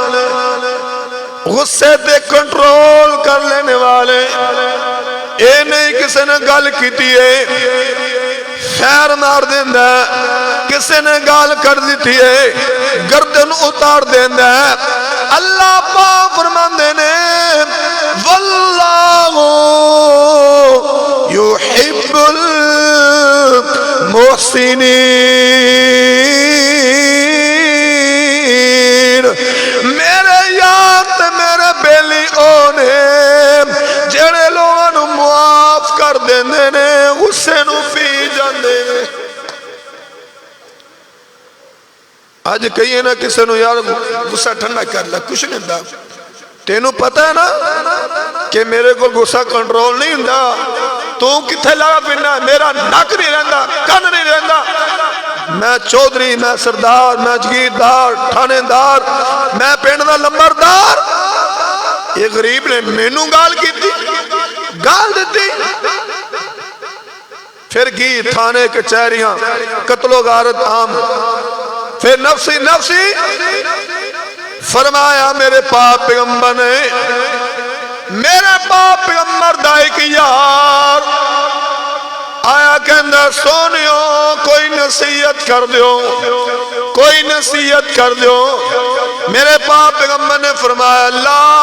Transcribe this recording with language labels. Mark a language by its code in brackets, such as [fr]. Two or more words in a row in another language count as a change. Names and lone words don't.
[pa] غصے تے کنٹرول کر لینے والے اے نہیں کسی نے گل کیتی ہے خیر مار دیندا کسی نے گال کر دیتی ہے گردن اتار دیندا ہے اللہ پاک فرماندے نے [ar] واللہ یحب المحسنین [pa] میرے یار تے میرے بیلی اونے جڑے لوگاں نو معاف کر دیندے نے غصے نو پی جاندے نے آج کہیے نا کسی نو یار غصہ ٹھنڈا کر لے کچھ نہیں ہوندا تینوں پتہ ہے نا کہ میرے کو غصہ کنٹرول نہیں ہوندا تو کتھے لگا پھرنا میرا نک نہیں رہندا کن نہیں رہندا میں چودھری میں سردار میں جگیردار تھانے دار میں پنڈ دا لمبردار یہ غریب نے مینوں گال کیتی گال دیتی پھر کی تھانے کچہریاں قتل و غارت عام پھر نفسی نفسی فرمایا میرے پاک پیغمبر نے میرے پاک پیغمبر دا ایک یار آیا کہندہ سونیو کوئی نصیحت کر دیو کوئی نصیحت کر دیو میرے پاک پیغمبر نے فرمایا لا